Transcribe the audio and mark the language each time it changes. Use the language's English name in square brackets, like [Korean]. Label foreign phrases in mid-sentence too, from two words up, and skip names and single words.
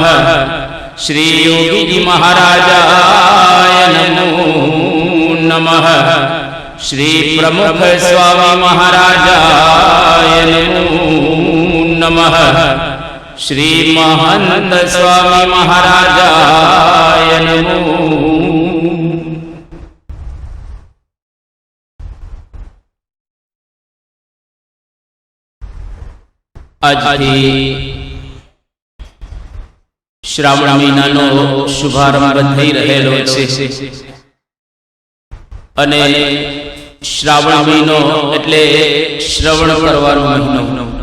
[Sanskrit] श्री योगी जी महाराजाय नमो नमः। श्री प्रमुख स्वामी महाराजाय नमो नमः। श्री महंत स्वामी महाराजाय नमो। [Gujarati] આજથી શ્રાવણ મહિનાનો શુભારંભ થઈ રહેલો છે અને શ્રાવણ મહિનો એટલે શ્રવણ કરવાનો મહિનો